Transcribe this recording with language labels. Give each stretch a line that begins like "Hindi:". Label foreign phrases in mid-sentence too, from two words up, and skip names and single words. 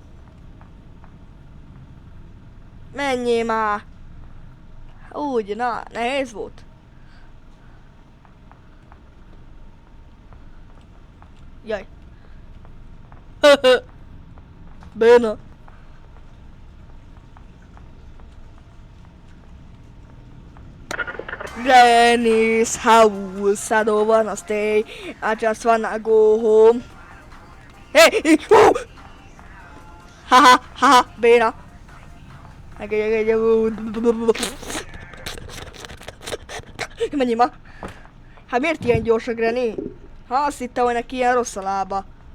Hungarian: Menjél már! Úgy, na, nehéz volt. Jaj. Béna.
English: Granny's house, I don't wanna stay, I just wanna go home.
Hungarian: Hey! Haha, béna. Menjél ma! Hát miért ilyen gyors a Granny? Ha azt hittem, hogy neki ilyen rossz a lába.